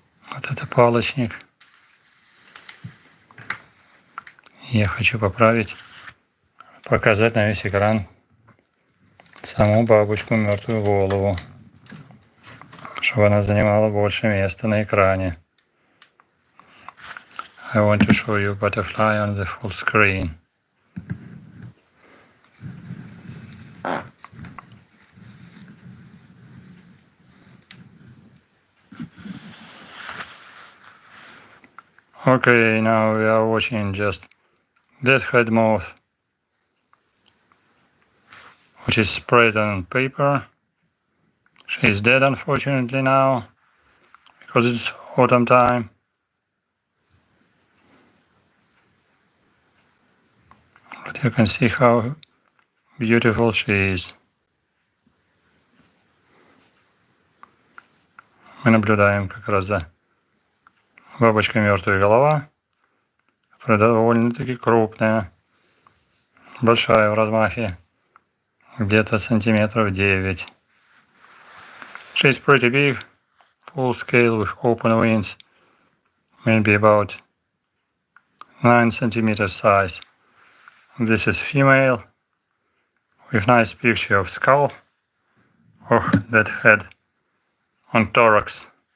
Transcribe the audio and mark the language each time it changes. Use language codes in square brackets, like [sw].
[ru] Вот это палочник. И я хочу показать на весь экран саму бабочку «Мертвую голову», чтобы она занимала больше места на экране. [en] I want to show you butterfly on the full screen. Okay, now we are watching just Deadhead Moth, which is spread on paper. She is dead, unfortunately, now, because it's autumn time. But you can see how beautiful she is. [ru] Мы наблюдаем как раз за бабочкой «Мертвая голова», которая довольно-таки крупная, большая в размахе, где-то сантиметров 9. [en] She's pretty big, full scale with open wings, maybe about 9 centimeters size. This is female, with nice picture of skull, or that head on thorax.